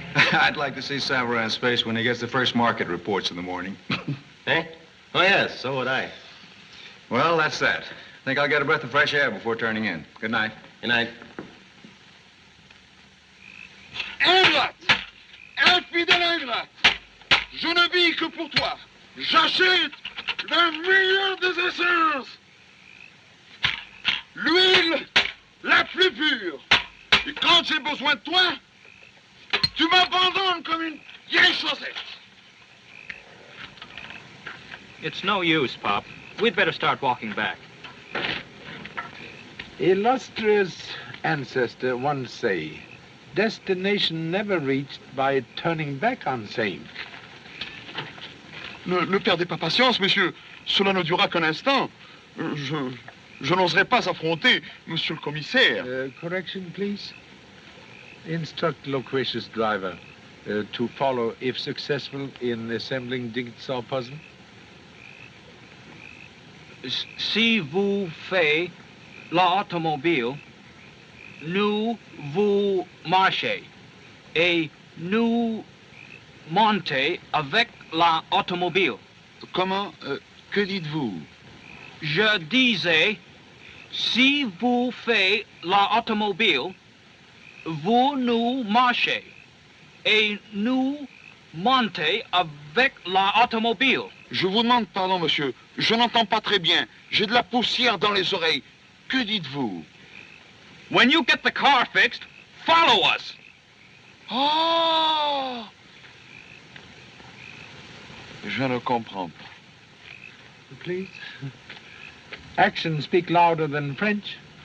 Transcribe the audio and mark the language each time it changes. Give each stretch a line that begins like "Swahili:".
English: I'd like to see Savarin's face when he gets the first market reports in the morning. Eh? Oh, yes, so would I. Well, that's that. Think I'll get a breath of fresh air before turning in. Good night. Good night. Ah!
French: bidélègre, je ne vis que pour toi. J'achète la meilleure des essences. L'huile la plus pure. Et quand j'ai besoin de toi, tu m'abandonnes comme une vieille chaussette.
English: It's no use, Pop. We'd better start walking back. Illustrious ancestor once say, destination never reached by turning back on same.
French: Ne perdez pas patience, monsieur. Cela ne durera qu'un instant. Je n'oserais pas affronter monsieur le commissaire.
English: Correction, please. Instruct loquacious driver to follow if successful in assembling jigsaw puzzle.
French: Si vous faites l'automobile, nous vous marchez et nous montez avec l'automobile. Comment? Que dites-vous? Je disais, si vous faites l'automobile, vous nous marchez et nous montez avec l'automobile. Je vous demande pardon, monsieur. Je n'entends pas très bien. J'ai de la poussière dans les oreilles. Que dites-vous?
English: When you get the car fixed, follow us. Oh!
French: Je ne comprends pas.
English: Please. Actions speak louder than French.